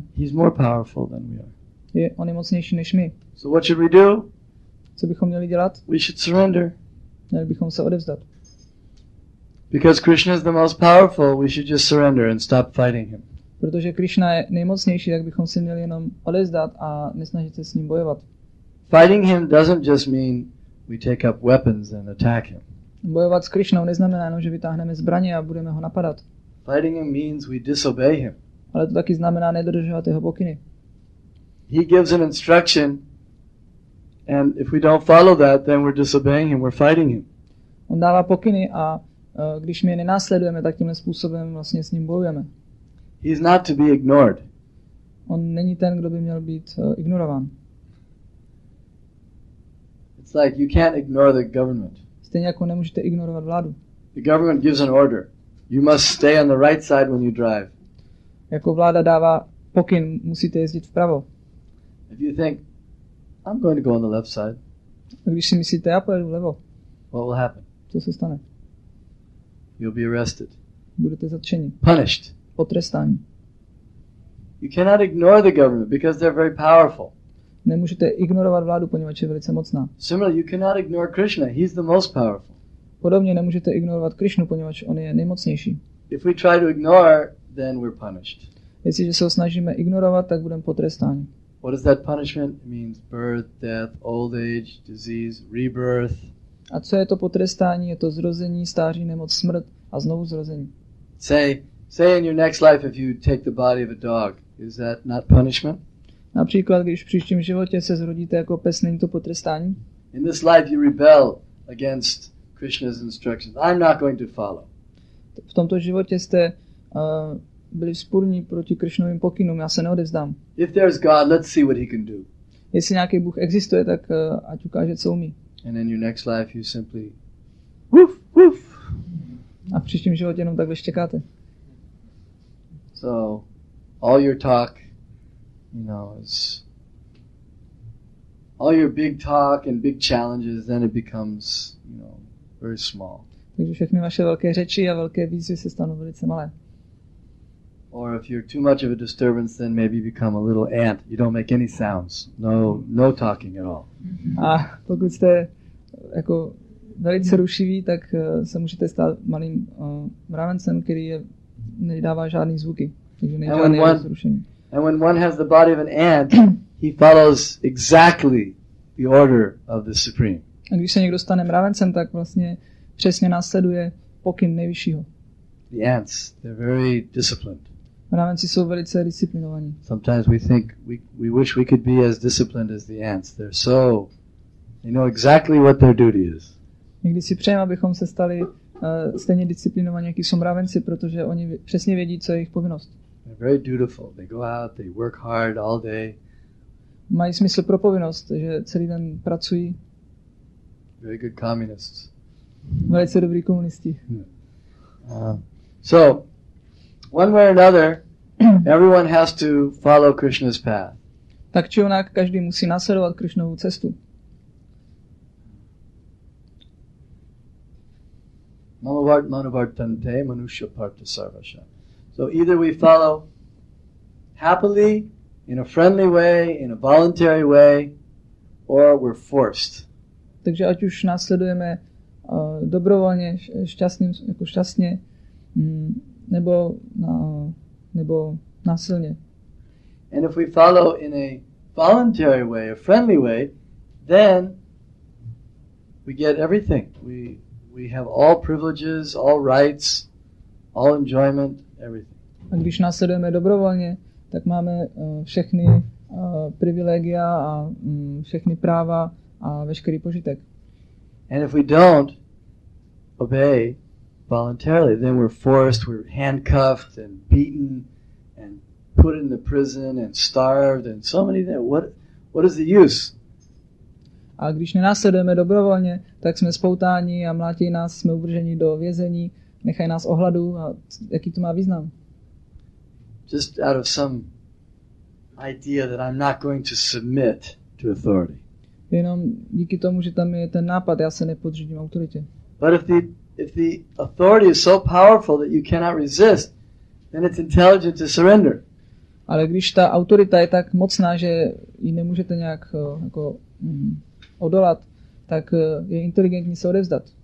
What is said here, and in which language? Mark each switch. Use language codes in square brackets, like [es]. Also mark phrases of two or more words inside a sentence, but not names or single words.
[en] He's more powerful than we are. [cs] On je mocnější než my. [en] So what should we do? [cs] Co bychom měli dělat? [en] We should surrender. [cs] Měli bychom se odevzdat. [en] Because Krishna is the most powerful, we should just surrender and stop fighting him. [cs] Protože Krishna je nejmocnější, tak bychom si měli jenom odevzdat a nesnažit se s ním bojovat. [en] Fighting him doesn't just mean we take up weapons and attack him. [cs] Bojovat s Krishnou neznamená jenom, že vytáhneme zbraně a budeme ho napadat. [en] Fighting him means we disobey him. [cs] Ale to taky znamená nedodržovat jeho pokyny. [en] He gives an instruction, and if we don't follow that, then we're disobeying him, we're fighting him. [cs] On dává pokyny a když my je nenásledujeme, tak tímhle způsobem vlastně s ním bojujeme. [en] He's not to be ignored. [cs] On není ten, kdo by měl být ignorován. [en] It's like you can't ignore the government. [cs] Stejně jako nemůžete ignorovat vládu. [en] The government gives an order. You must stay on the right side when you drive. [cs] Jako vláda dává pokyn, musíte jezdit vpravo. [en] If you think, I'm going to go on the left side, [cs] A když si myslíte, já pojedu vlevo, [en] what will happen? [cs] co se stane? [en] You'll be arrested. [cs] Budete zatčeni, [en] Punished. [cs] potrestáni. [en] You cannot ignore the government because they're very powerful. [cs] Nemůžete ignorovat vládu, poněvadž je velice mocná. [en] Similarly, you cannot ignore Krishna. He's the most powerful. [cs] Podobně nemůžete ignorovat Krishnu, poněvadž on je nejmocnější. [en] If we try to ignore, then we're punished. [cs] Jestliže se ho snažíme ignorovat, tak budeme potrestáni. [en] What is that punishment? It means birth, death, old age, disease, rebirth. [cs] A co je to potrestání? Je to zrození, stáří, nemoc, smrt a znovu zrození. [en] Say in your next life, if you take the body of a dog, is that not punishment? [cs] Například, když v příštím životě se zrodíte jako pes, není to potrestání? [en] In this life you rebel against Krishna's instructions. I'm not going to follow. [cs] V tomto životě jste byli vzpůrní proti Krishnovým pokynům, já se neodevzdám. [en] If there's God, let's see what he can do. [cs] Jestli nějaký Bůh existuje, tak ať ukáže, co umí. [en] And in your next life you simply woof, woof. [cs] A v příštím životě jenom takhle štěkáte. [en] So, all your talk, is all your big talk and big challenges, then it becomes, very small. [cs] Takže všechny vaše velké řeči a velké výzvy se stanou velice malé. [en] Or if you're too much of a disturbance, then maybe you become a little ant. You don't make any sounds. No talking at all. [cs] A pokud jste jako velice rušiví, tak se můžete stát malým mravencem, který nedává žádný zvuky. Takže nejde žádný rozrušení. [en] And when one has the body of an ant, he follows exactly the order of the Supreme. [cs] A když se někdo stane mravencem, tak vlastně přesně následuje pokyn nejvyššího. [en] The ants, they're very disciplined. [cs] Mravenci jsou velice disciplinovaní. [en] Sometimes we think we wish we could be as disciplined as the ants. They know exactly what their duty is. [cs] Někdy si přejeme, abychom se stali stejně disciplinovaní, jaký jsou mravenci, protože oni přesně vědí, co je jejich povinnost. [en] They're very dutiful. They go out, they work hard all day. [cs] Mají smysl pro povinnost, že celý den pracují. [en] Very good communists. [cs] Velice dobrý komunisti. [en] So, one way or another, everyone has to follow Krishna's path. [cs] Tak či onak, každý musí následovat Krishnovu cestu. [sa] Manovartante manusya parta sarvasha. [en] So either we follow happily, in a friendly way, in a voluntary way, or we're forced. [cs] Takže ať už následujeme dobrovolně, šťastně, nebo násilně. [en] And if we follow in a voluntary way, a friendly way, then we get everything. We have all privileges, all rights, all enjoyment, everything. [cs] A když následujeme dobrovolně, tak máme všechny privilegia a všechny práva a veškerý požitek. [en] And if we don't obey voluntarily, then we're forced, we're handcuffed and beaten and put in the prison and starved and so many things. What is the use? [cs] A když nenásledujeme dobrovolně, tak jsme spoutáni a mlátí nás, jsme uvrženi do vězení, nechají nás ohladu a jaký to má význam? [en] Just out of some idea that I'm not going to submit to authority. [cs] Jenom díky tomu, že tam je ten nápad, já se nepodřídím autoritě. [en] But if the authority is so powerful that you cannot resist, then it's intelligent to surrender. [cs] Ale když ta autorita je tak mocná, že ji nemůžete nějak odolat, tak je inteligentní se odevzdat.